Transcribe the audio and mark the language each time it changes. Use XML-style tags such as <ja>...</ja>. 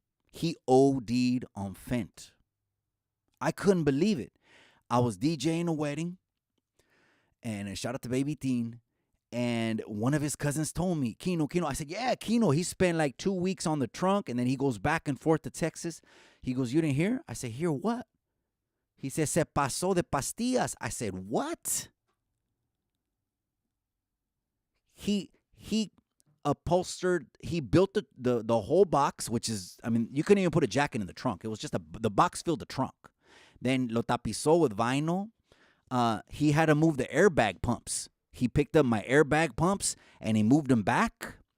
<en>He OD'd on Fent. I couldn't believe it. I was DJing a wedding, and shout out to Baby Teen, and one of his cousins told me, Kino. I said, yeah, Kino. He spent like 2 weeks on the trunk, and then he goes back and forth to Texas. He goes, you didn't hear? I said, hear what? He said,</en> <es>se pasó de pastillas.</es> <en>I said, what? He upholstered, he built the whole box, which is, I mean, you couldn't even put a jacket in the trunk. It was just the box filled the trunk. Then</en> <es>lo tapizó</es> <en>with vinyl. He had to move the airbag pumps. He picked up my airbag pumps and he moved them back.</en>